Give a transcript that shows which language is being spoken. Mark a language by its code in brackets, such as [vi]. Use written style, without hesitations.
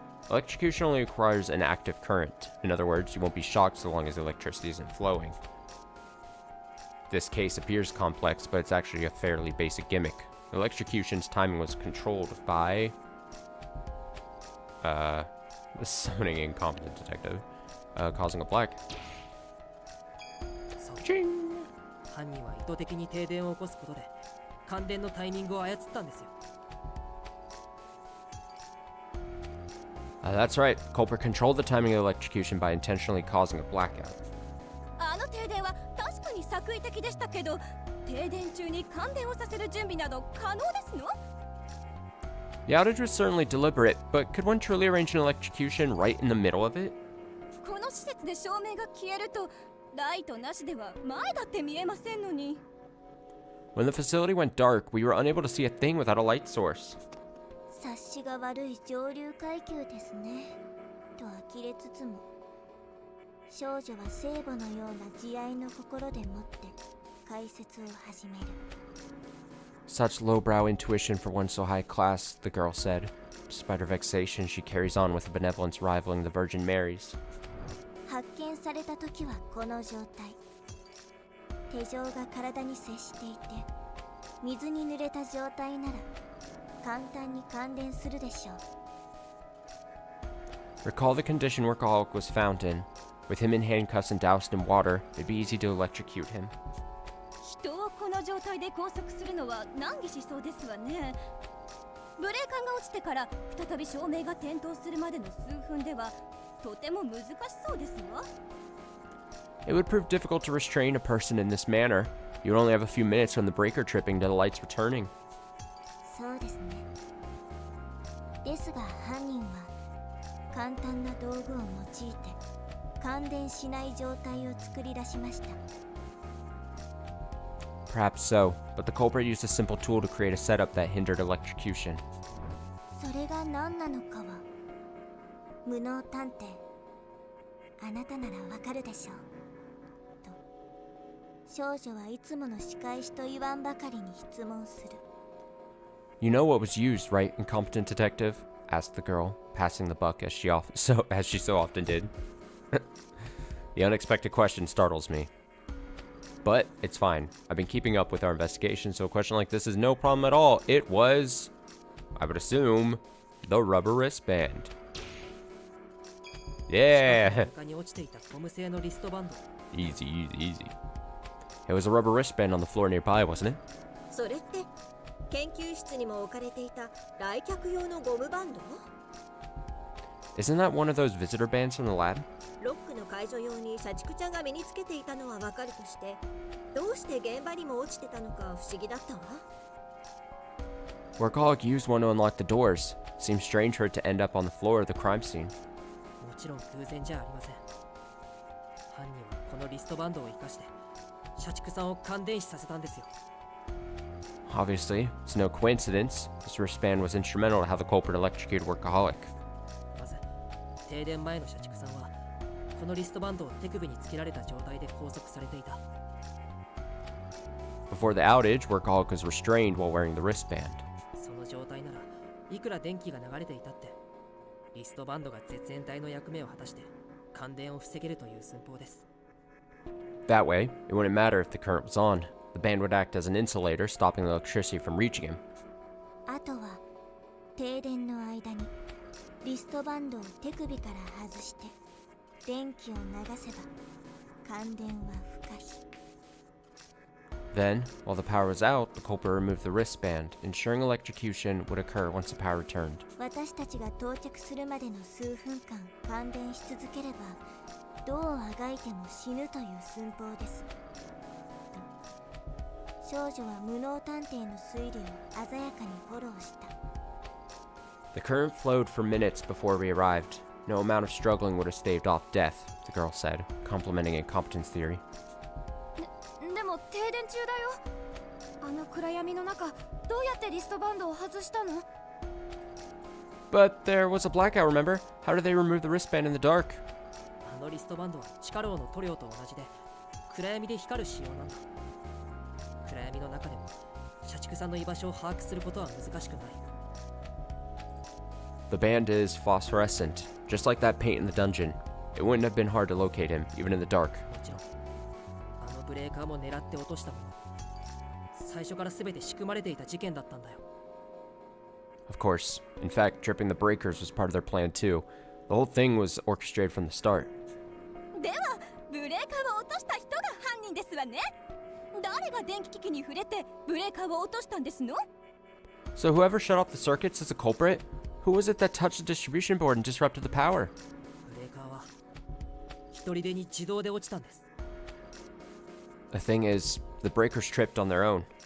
[en] Electrocution only requires an active current. In other words, you won't be shocked so long as the electricity isn't flowing. This case appears complex, but it's actually a fairly basic gimmick. The electrocution's timing was controlled by the summoning incompetent detective, causing a black. [ja] 犯人は意図的に停電を起こすことで感電のタイミングを操ったんですよ。 [en] That's right. Culprit controlled the timing of the electrocution by intentionally causing a blackout. [ja] あの停電は確かに作為的でしたけど、停電中に感電をさせる準備など可能ですの？ [en] The outage was certainly deliberate, but could one truly arrange an electrocution right in the middle of it? [ja] この施設で照明が消えると、ライトなしでは前だって見えませんのに。 [en] When the facility went dark, we were unable to see a thing without a light source. [ja] 察しが悪い上流階級ですね。と呆れつつも、少女は聖母のような慈愛の心でもって解説を始める。 [en] Such lowbrow intuition for one so high class, the girl said. Despite her vexation, she carries on with a benevolence rivaling the Virgin Mary's. [ja] 発見された時はこの状態。手錠が体に接していて、水に濡れた状態なら簡単に感電するでしょう。 [en] Recall the condition Workaholic was found in. With him in handcuffs and doused in water, it'd be easy to electrocute him. [ja] 人をこの状態で拘束するのは難儀しそうですわね。ブレーカーが落ちてから再び照明が点灯するまでの数分ではとても難しそうですわ。 [en] It would prove difficult to restrain a person in this manner. You would only have a few minutes from the breaker tripping to the lights returning. [ja] そうですね。ですが犯人は簡単な道具を用いて感電しない状態を作り出しました。 [en] Perhaps so, but the culprit used a simple tool to create a setup that hindered electrocution. [ja] それが何なのかは無能探偵、あなたならわかるでしょう。と少女はいつもの仕返しと言わんばかりに質問する。 [en] You know what was used, right, incompetent detective? Asked the girl, passing the buck as she so often did. The unexpected question startles me. But it's fine. I've been keeping up with our investigation, so a question like this is no problem at all. It was, I would assume, the rubber wristband. Yeah! [ja] 床に落ちていたゴム製のリストバンド。 [en] Easy, easy, easy. It was a rubber wristband on the floor nearby, wasn't it? [ja] それって研究室にも置かれていた来客用のゴムバンド？ [en] Isn't that one of those visitor bands from the lab? [ja] ロックの解除用に社畜ちゃんが身につけていたのはわかるとして、どうして現場にも落ちてたのか不思議だったわ。 [en] Workaholic used one to unlock the doors. Seems strange for it to end up on the floor of the crime scene. [ja] もちろん偶然じゃありません。犯人はこのリストバンドを生かして社畜さんを感電死させたんですよ。 [en] Obviously, it's no coincidence. This wristband was instrumental to how the culprit electrocuted Workaholic. [ja] まず停電前の社畜さんはこのリストバンドを手首につけられた状態で拘束されていた。 [en] Before the outage, Workaholic was restrained while wearing the wristband. [ja] その状態ならいくら電気が流れていたってリストバンドが絶縁体の役目を果たして感電を防げるという寸法です。 [en] That way, it wouldn't matter if the current was on. The band would act as an insulator, stopping the electricity from reaching him. [ja] あとは停電の間にリストバンドを手首から外して電気を流せば感電は不可避。 [en] Then, while the power was out, the culprit removed the wristband, ensuring electrocution would occur once the power returned. [ja] 私たちが到着するまでの数分間感電し続ければどうあがいても死ぬという寸法です。と少女は無能探偵の推理を鮮やかにフォローした。 [en] The current flowed for minutes before we arrived. No amount of struggling would have staved off death, the girl said, complimenting incompetence theory. [ja] でも停電中だよ。あの暗闇の中、どうやってリストバンドを外したの？ [en] But there was a blackout, remember? How did they remove the wristband in the dark? [ja] あのリストバンドは地下牢の塗料と同じで暗闇で光る仕様なんだ。暗闇の中でも社畜さんの居場所を把握することは難しくない。 [en] The band is phosphorescent, just like that paint in the dungeon. It wouldn't have been hard to locate him, even in the dark. [ja] もちろんあのブレーカーも狙って落としたもの。最初から全て仕組まれていた事件だったんだよ。 [en] Of course. In fact, tripping the breakers was part of their plan too. The whole thing was orchestrated from the start. [ja] ではブレーカーを落とした人が犯人ですわね。誰が電気機器に触れてブレーカーを落としたんですの？ [en] So whoever shut off the circuits is a culprit? Who was it that touched the distribution board and disrupted the power? [ja] ブレーカーは一人でに自動で落ちたんです。 [en] The thing is, the breakers tripped on their own.